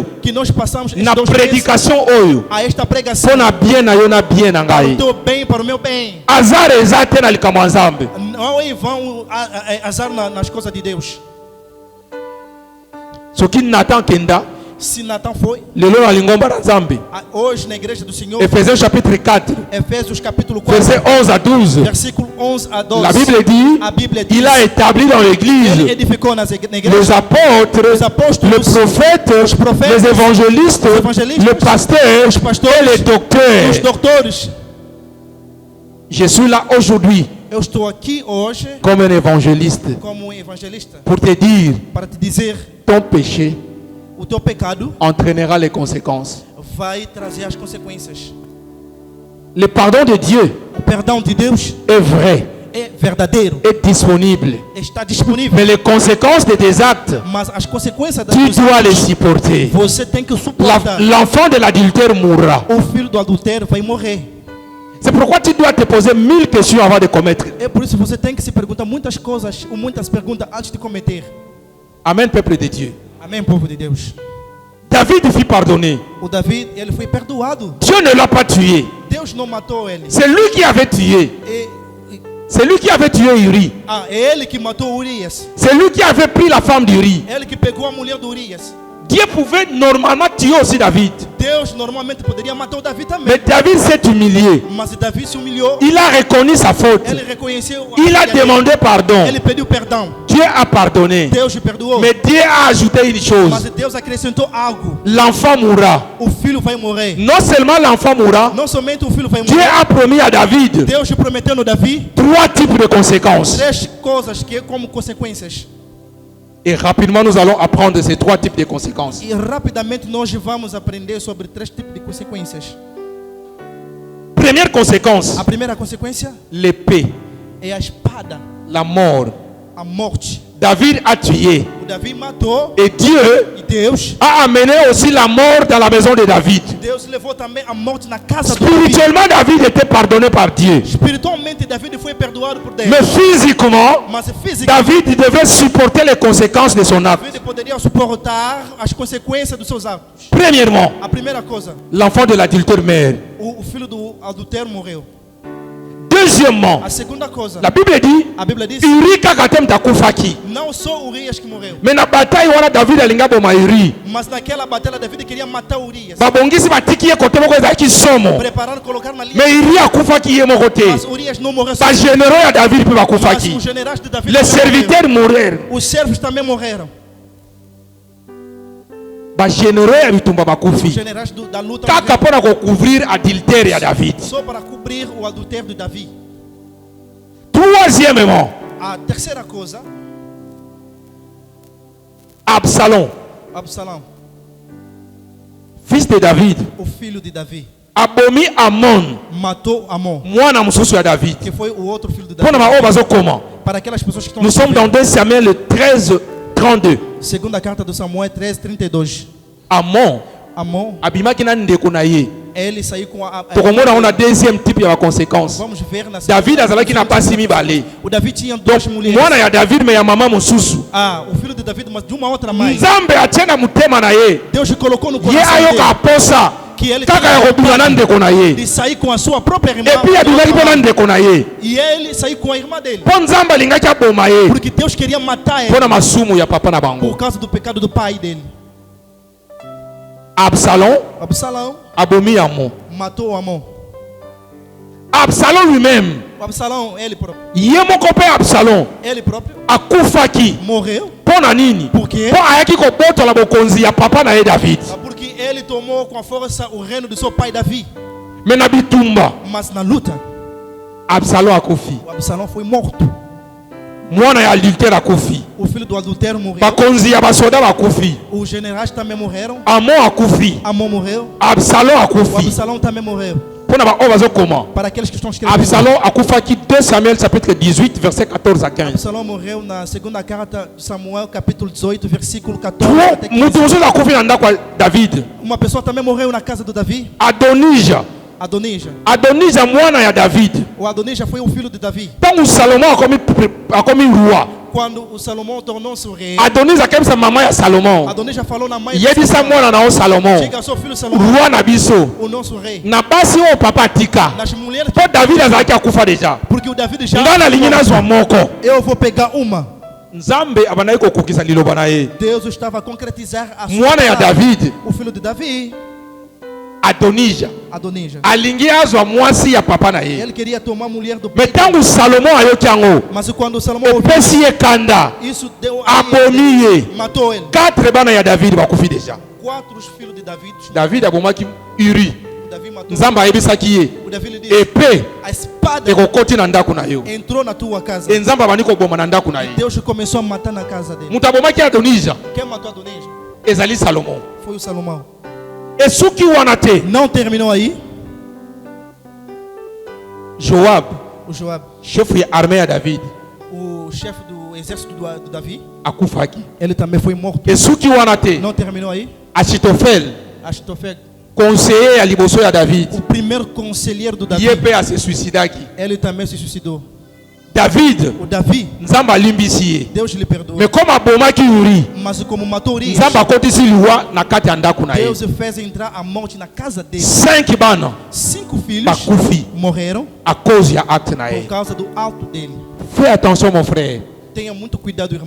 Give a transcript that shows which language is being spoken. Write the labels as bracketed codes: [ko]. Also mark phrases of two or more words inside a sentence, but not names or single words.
[pt] que nós passamos esses na 2 meses [ln] prédication oyo [pt] a esta pregação [ln] mpo na bien na yo na bien na [pt] para o [ln] ngai. [pt] teu bem, para o meu bem. [ln] Azar eza te na likambo ya Nzambe. [pt] Não é vão azar nas coisas de Deus. [ln] Soki Nathan kenda [pt] Se Natan foi, [ln] lelo na lingomba na Nzambe. [pt] hoje na igreja do Senhor, [fr] Ephésiens chapitre 4 [pt] Efésios capítulo 4, [fr] verset 11 à 12. [pt] versículo 11 a 12. [fr] La Bible dit, [pt] A Bíblia diz, [fr] il a établi dans [pt] ele [fr] l'église [pt] edificou na [fr] les [pt] igreja [fr] apôtres, [pt] os apóstolos, [fr] les prophètes, prophètes, les évangélistes, [pt] os evangelistas, [fr] les pasteurs [pt] os pastores, [fr] et les [pt] os [fr] docteurs. [pt] doutores. [fr] Je suis là aujourd'hui [pt] Eu estou aqui hoje [fr] comme un évangéliste [pt] como evangelista [fr] pour te dire, [pt] para te dizer: [fr] ton péché [pt] o teu pecado [fr] entraînera les conséquences. [pt] vai trazer as consequências. [fr] Le pardon de Dieu [pt] O perdão de Deus [fr] est vrai, [pt] é verdadeiro, [fr] est disponible. [pt] está disponível, [fr] Mais les conséquences de tes actes, [pt] mas as consequências das [fr] tu [pt] tuas [fr] dois les [pt] ações, [fr] supporter. [pt] você tem que suportar. [fr] L'enfant de l'adultère mourra. [pt] O filho do adultério vai morrer. [fr] C'est pourquoi tu dois te poser 1000 questions avant de commettre. [pt] É por isso que você tem que se perguntar muitas coisas, ou muitas perguntas antes de cometer. [fr] Amen, peuple de Dieu. [pt] Amém, povo de Deus. [fr] David fut pardonné. [pt] O Davi, ele foi perdoado. [fr] Dieu ne l'a pas tué. [pt] Deus não matou ele. [fr] C'est lui qui avait tué. C'est lui qui avait tué Uri. [pt] É ele que matou Urias. [fr] C'est lui qui avait pris la femme d'Uri. [pt] Ele que pegou a mulher de Urias. [fr] Dieu pouvait normalement tuer aussi David. [pt] Deus normalmente poderia matar o Davi também. [fr] Mais David s'est humilié. [pt] Mas Davi se humilhou. [fr] Il a reconnu sa faute. [pt] Ele reconheceu. [fr] Il a [pt] falha dele. [fr] demandé pardon. [pt] Ele pediu perdão. [fr] Dieu a pardonné. [pt] Deus o perdoou. [fr] Mais Dieu a ajouté une [pt] Mas [fr] chose. [pt] Deus acrescentou algo. [fr] L'enfant mourra. [pt] O filho vai morrer. [fr] Non seulement l'enfant mourra, [pt] Não somente o filho vai [fr] Dieu [pt] morrer. [fr] a promis à David [pt] Deus prometeu no Davi [fr] 3 types de conséquences. [pt] 3 coisas que como consequências. [fr] Et rapidement, nous allons apprendre ces 3 types de conséquences. [pt] E rapidamente nós vamos aprender sobre 3 tipos de consequências. [fr] Première conséquence, [pt] A primeira consequência [fr] l'épée, [pt] é a espada, [fr] la mort. [pt] a morte. [fr] David a tué. [pt] O Davi matou [fr] Et Dieu [pt] e Deus [fr] a amené aussi la mort dans la maison de David. [pt] Deus levou também a morte na casa do Davi. [fr] Spirituellement, David était pardonné par Dieu. [pt] Espiritualmente, Davi foi perdoado por Deus. [fr] Mais physiquement, [pt] Mas fisicamente, [fr] David devait supporter les conséquences de son acte. [pt] Davi poderia suportar as consequências dos seus atos. [fr] Premièrement, [pt] A primeira coisa, [fr] l'enfant de l'adultère meurt. [pt] o filho do adultério morreu. [fr] Deuxièmement, [pt] A segunda coisa, [fr] la Bible dit, [pt] a Bíblia diz, [ln] Uri kakatem takufaki. [pt] não só Urias que morreu, [ln] Mais na bataille wana David alinga boma Uri. [pt] mas naquela batalha David queria matar Urias. [ln] Babongisi batiki ye kote moko ezalaki somo. [pt] Preparando colocar na linha. [ln] Mais Uri akufaki ye moko te. [pt] Mas Urias não morreu. [ln] Ba généraux ya David pe [pt] Mas [ln] bakufaki. [pt] os generais de David [fr] Les [pt] também morreram. [fr] serviteurs moururent. [pt] Os servos também morreram. [ln] Ba généraux ya bitumba [pt] Os [ln] bakufi. [pt] generais da luta [ln] Kaka [pt] morreram. [ln] pona ko couvrir adultère ya David. [pt] Só para cobrir o adultério de Davi. [fr] Troisièmement, [pt] A terceira coisa, [fr] Absalom, [pt] Absalão, [fr] fils de David, [pt] o filho de Davi, [ln] abomi Amon, [pt] matou Amon, [ln] mwana mususu ya David. [pt] que foi o outro filho de [ln] Pona [pt] Davi. [ln] ma obazo comment? [pt] Para aquelas pessoas que estão [fr] Nous sommes dans 2 Samuel 13, 32. [pt] Segunda carta de Samuel 13, 32. [ln] Amon, [pt] Amon, [ln] abimaki na ndeko na ye. [pt] ele saiu com a [ln] Tokomona [fr] on a deuxième type [ln] ya conséquence. [pt] vamos ver na [ln] David azalaki na pasi mibale. [pt] O Davi tinha duas mulheres. [ln] Mwana ya David me ya mama mususu. [pt] Ah, o filho de Davi, mas de uma outra mãe. [ln] Nzambe atienda mutema na ye. [pt] Deus colocou no [ln] Ye [pt] coração [ln] ayoka [pt] dele [ln] aposa. [pt] que ele [ln] Kaka ya kobima na ndeko na ye. [pt] de sair com a sua própria irmã. [fr] Et puis [ln] abimaki mpe na ndeko na ye. [pt] E ele saiu com a irmã dele. [ln] Mpo Nzambe alingaki aboma ye. [pt] Porque Deus queria matar [ln] Mpo [pt] ele [ln] na masumu ya papa na bango. [pt] por causa do pecado do pai dele. [ln] Absalom [pt] Absalão [ln] abomi Amon. [pt] matou Amon. [fr] Absalom lui-même. [pt] O Absalão, ele próprio. [ln] Ye moko mpe Absalom [pt] Ele próprio [ln] akufaki. [pt] morreu. [ln] Mpo na nini? [pt] Por quê? [ln] Mpo ayaki kobotola bokonzi ya papa na ye David. [pt] Porque ele tomou com a força o reino do seu pai Davi. [ln] Me na bitumba [pt] Mas na luta, [ln] Absalom akufi. [pt] o Absalão foi morto. [ln] Mwana ya adultère akufi. [pt] O filho do adultério morreu. [ln] Bakonzi ya basoda bakufi. [pt] Os generais também morreram. [ln] Amon akufi. [pt] Amon morreu. [ln] Absalom [pt] O [ln] akufi. [pt] Absalão também morreu. [ln] Pona ba o bazo comment? [pt] Para aqueles que estão escrevendo. [ln] Absalom akufaki 2 Samuel chapitre 18 verset 14 à 15. [pt] Absalão morreu na segunda carta de Samuel, capítulo 18, versículo 14 até 15. [ln] Mutu mususu akufi na ndako ya David. [pt] Uma pessoa também morreu na casa do Davi, [ln] Adonija. [pt] Adonija. [ln] Adonija mwana ya David. [pt] O Adonija foi o filho de Davi. [ln] Tangu Salomon akomi roi. [pt] Quando o Salomão tornou-se o rei, [ln] Adonija akebisa mama ya Salomon. [pt] Adonija falou na mãe [ln] Yebisa mwana na o Salomon. [pt] chega ao seu filho Salomão, [ln] Roi na biso. [pt] o nosso rei. [ln] Na basi o papa tika. [pt] Nas mulheres, [ln] Po David azalaki akufa deja. [pt] porque o Davi já [ln] Nga nalingi nazwa moko. [pt] eu vou pegar uma. [ln] Nzambe abandaki kokokisa liloba na ye. [pt] Deus estava a concretizar a [ln] Mwana ya [pt] palavra. [ln] David. [pt] O filho de Davi, [ln] Adonija [pt] Adonija. [ln] alingi azwa mwasi ya papa na ye. [pt] Ele queria tomar a mulher do [ln] Me [pt] pai. [ln] tangu Salomon ayoki yango, [pt] Mas quando o Salomão ouviu [ln] epesi ye kanda, [pt] isso, deu a [ln] abomi ye. [pt] matou ele. [ln] 4 bana ya David bakufi deja. [pt] 4 os filhos de Davi. [ln] David abomaki Uri. [pt] O Davi matou. [ln] Nzambe ayebisaki ye. [pt] O Davi lhe disse: [ln] Epe [pt] a espada [ln] ekokoti na ndako na yo. [pt] entrou na tua casa. [ln] E Nzambe abandi koboma na ndako na ye. [pt] Deus começou a matar na casa dele. [ln] Mutu abomaki Adonija [pt] Quem matou Adonija? [ln] ezali Salomon. [pt] Foi o Salomão. [ln] Esuki wana te, [pt] Não terminou aí. [ln] Joab, [pt] O Joab, [ln] chef ya armée ya David, [pt] o chefe do exército do Davi, [ln] akufaki. [pt] ele também foi morto. [ln] Esuki wana te, [pt] Não terminou aí. [ln] Achitofel, [pt] Achitofel, [ln] conseiller ya liboso ya David, [pt] o primeiro conselheiro do Davi, [ln] ye pe ase suicidaki. [pt] ele também se suicidou. [ln] David, [pt] O Davi, [ln] Nzambe alimbisi ye. [pt] Deus lhe perdoou. [fr] Mais comme [ln] abomaki Uri, [pt] Mas como matou Urias, [ln] Nzambe akotisi liwa na kati ya ndako na ye. [pt] Deus fez entrar a morte na casa dele. [ln] 5 bana [pt] 5 filhos [ln] bakufi [pt] morreram [fr] à cause [ln] ya acte na [pt] por [ln] ye. [pt] causa do alto dele. [fr] Fais attention mon frère. [pt] Tenha muito cuidado, irmão.